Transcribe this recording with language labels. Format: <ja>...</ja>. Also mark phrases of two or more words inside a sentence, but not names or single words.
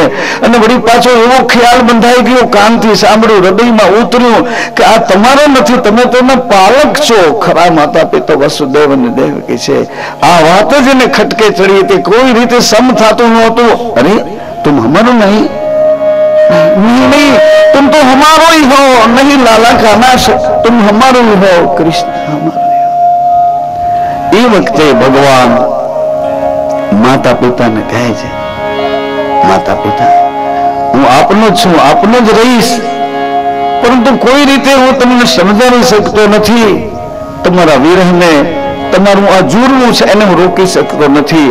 <gu>અને વળી પાછો એવો ખ્યાલ બંધાઈ ગયો, કાનથી સાંભળ્યું, હૃદયમાં ઉતર્યું કે આ તમારો નથી, તમે તેના પાલક છો. ખરા માતા પિતા વસુદેવ અને દેવકી છે. આ વાત જ એને ખટકે ચડી હતી. કોઈ રીતે સમ થતું નહોતું.</gu> <bra>अरे तुम हमारो नहीं, नहीं तुम तो हमारो ही हो, नहीं लाला का नाश, तुम हमारो ही हो, कृष्ण हमारो ही हो.</bra> <gu>એ વખતે ભગવાન માતા પિતાને કહે છે, માતા પિતા હું આપનો જ છું, આપનો જ રહીશ, પરંતુ કોઈ રીતે હું તમને સમજાવી શકતો નથી. તમારા વિરહને, તમારું આ જુરવું છે એને હું રોકી શકતો નથી.</gu>